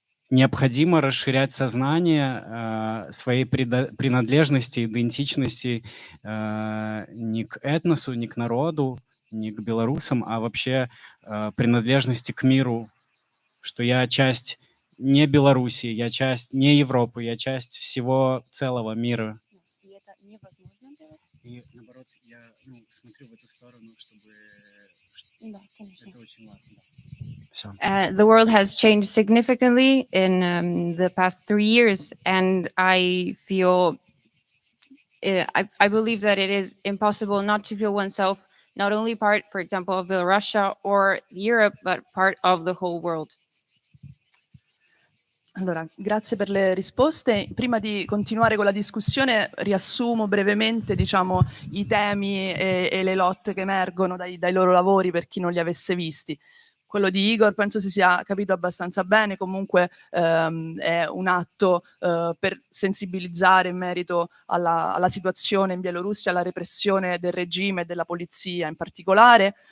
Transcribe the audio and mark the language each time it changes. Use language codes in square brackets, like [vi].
[ru] необходимо расширять сознание своей принадлежности, идентичности не к этносу, не к народу, не к белорусам, а вообще принадлежности к миру, что я часть не Беларуси, я часть не Европы, я часть всего целого мира. И это невозможно делать? И наоборот, я смотрю в эту сторону, чтобы... Да, конечно. Это очень важно. [en] The world has changed significantly in the past 3 years, and I feel, I believe that it is impossible not to feel oneself not only part, for example, of Belarus or Europe, but part of the whole world. [it] Allora, grazie per le risposte. Prima di continuare con la discussione, riassumo brevemente, i temi e le lotte che emergono dai loro lavori per chi non li avesse visti. Quello di Igor penso si sia capito abbastanza bene, comunque è un atto per sensibilizzare in merito alla situazione in Bielorussia, alla repressione del regime e della polizia in particolare.